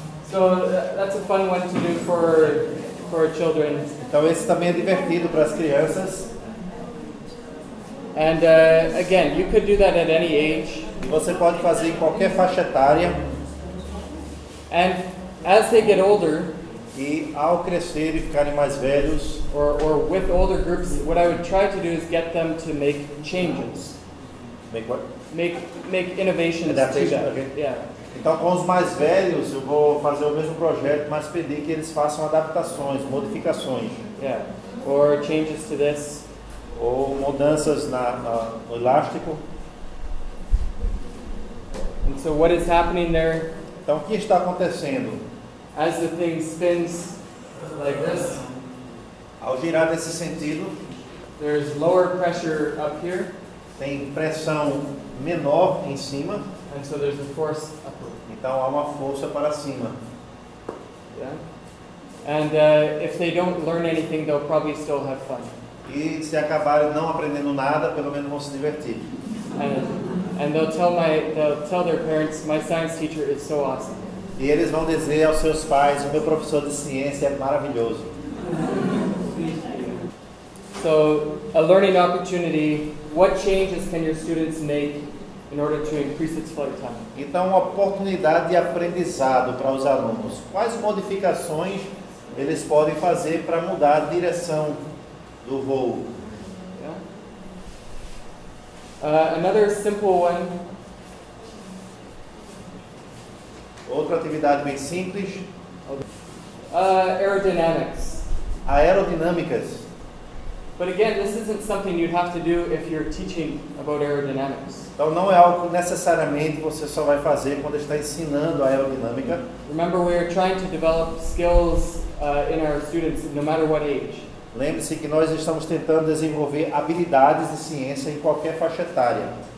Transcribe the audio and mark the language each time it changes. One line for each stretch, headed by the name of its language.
English: So that's a fun one to do for children.
Portuguese: Então esse também é divertido para as crianças.
English: And again, you could do that at any age.
Portuguese: E você pode fazer em qualquer faixa etária.
English: And as they get older,
Portuguese: E ao crescer e ficarem mais velhos,
English: or with older groups, what I would try to do is get them to make changes, make what? make innovations Adaptation, to that. okay. Yeah.
Portuguese: Então com os mais velhos eu vou fazer o mesmo projeto, mas pedir que eles façam adaptações, modificações.
English: Yeah. Or changes to this.
Portuguese: Ou mudanças no elástico.
English: And so what is happening there,
Portuguese: Então o que está acontecendo?
English: as the thing spins like this,
Portuguese: Ao girar nesse sentido,
English: there's lower pressure up here,
Portuguese: tem pressão menor em cima,
English: and so there's a force upward.
Portuguese: então há uma força para cima.
English: Yeah. And if they don't learn anything, they'll probably still have fun.
Portuguese: E se acabarem não aprendendo nada, pelo menos vão se divertir.
English: And they'll tell their parents, my science teacher is so awesome.
Portuguese: E eles vão dizer aos seus pais, o meu professor de ciência é maravilhoso.
English: So, a learning opportunity, what changes can your students make in order to increase its flight time?
Portuguese: Então, uma oportunidade de aprendizado para os alunos. Quais modificações eles podem fazer para mudar a direção do voo?
English: Yeah. Another simple one.
Portuguese: Outra atividade bem simples,
English: Aerodynamics.
Portuguese: aerodinâmicas.
English: But again, this isn't something you'd have to do if you're teaching about aerodynamics.
Portuguese: Então, não é algo que necessariamente você só vai fazer quando está ensinando a aerodinâmica.
English: Remember, we're trying to develop skills in our students, no matter what age.
Portuguese: Lembre-se que nós estamos tentando desenvolver habilidades de ciência em qualquer faixa etária.